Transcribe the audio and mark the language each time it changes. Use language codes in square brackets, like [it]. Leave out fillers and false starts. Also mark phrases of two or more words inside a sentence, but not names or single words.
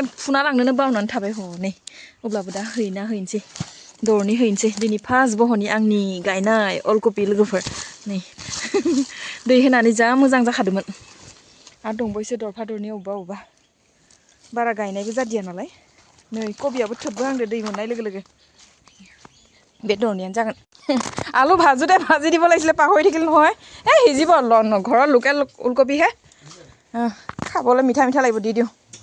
[brx] फुना लांनोनो बावनानै थाबाय हनै अब्लाबो दा हैनोसै दरनै हैनोसै दिनै फार्स्ट बहननि आंनि गायनाय अलकबि लोगोफोर नै दै होनानै जा मोजां जाखादोंमोन आरो दंबावोसो दरफा दरनै अबेबा बारा गायनायबो जादिया नालाय नै कबियाबो थोबबोहांदो दै मोननाय लोगो लोगो बे दरनैयानो जागोन आलु [as] ভাজোতে ভাজি দিব লাগিছিলে পাহৰি থাকিল নহয় এই সিজিব ঘৰৰ লোকেল ওলকবিহে খাবলৈ মিঠা মিঠা লাগিব দি দিওঁ